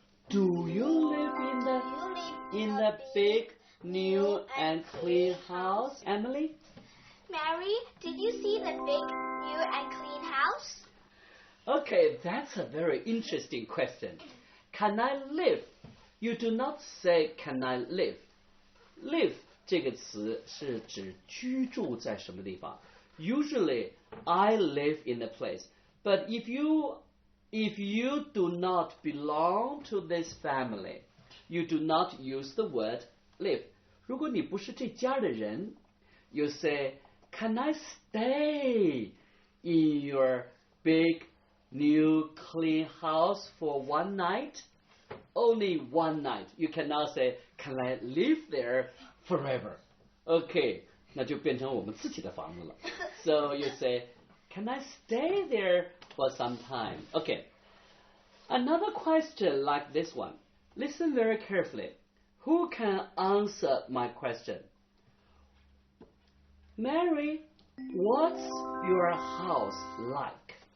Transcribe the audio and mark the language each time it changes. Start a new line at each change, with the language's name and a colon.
English: Do you live in the big, new, and clean house? Emily? Mary, did you see the big, new, and clean house? Okay, that's a very interesting question. Can I live? You do not say can I live.
Chinese: Live 这个词是指居住在什么地方。
English: Usually, I live in a place. But if you do not belong to this family, you do not use the word live. 如果你不是这家的人 you say, can I stay in your big, new, clean house for one night? Only one night. You cannot say, can I live there forever?
Chinese: Okay, 那就变成我们自己的房子了。
English: So you say, can I stay there for some time? Okay. Another question like this one. Listen very carefully. Who can answer my question? Mary, what's your house like?